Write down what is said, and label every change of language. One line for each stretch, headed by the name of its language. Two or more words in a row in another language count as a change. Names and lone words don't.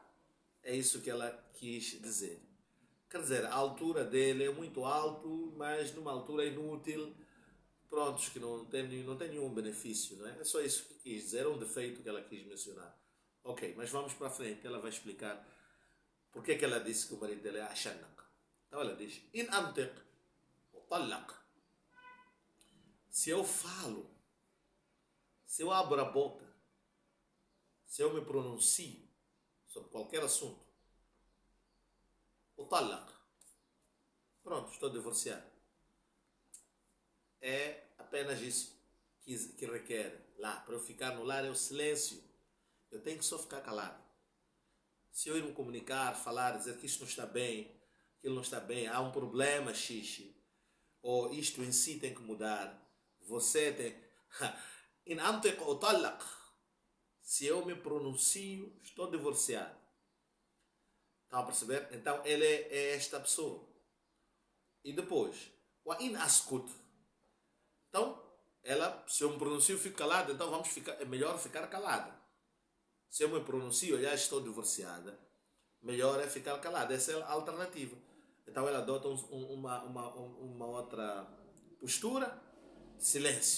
Portuguese: É isso que ela quis dizer. Quer dizer, a altura dele é muito alto, mas numa altura inútil, prontos, que não tem nenhum benefício, não é? É só isso que quis dizer, é um defeito que ela quis mencionar. Ok, mas vamos para frente, ela vai explicar porque que ela disse que o marido dele é ashannaq. Então ela diz:
Arabic: إن أنطق أطلق.
Portuguese: Se eu falo, se eu abro a boca, se eu me pronuncio sobre qualquer assunto, o talaq. Pronto, estou divorciado. É apenas isso que requer lá. Para eu ficar no lar é o silêncio. Eu tenho que só ficar calado. Se eu ir me comunicar, falar, dizer que isto não está bem, aquilo não está bem, há um problema, xixi, ou isto em si tem que mudar, você tem...
Arabic: إن أنطق أطلق.
Portuguese: Se eu me pronuncio, estou divorciado. Estão a perceber? Então ele é esta pessoa. E depois,
Arabic: وإن أسكت.
Portuguese: Então, se eu me pronuncio, eu fico calado, então é melhor ficar calado. Se eu me pronuncio, eu já estou divorciada, melhor é ficar calado. Essa é a alternativa. Então ela adota uma outra postura, silêncio.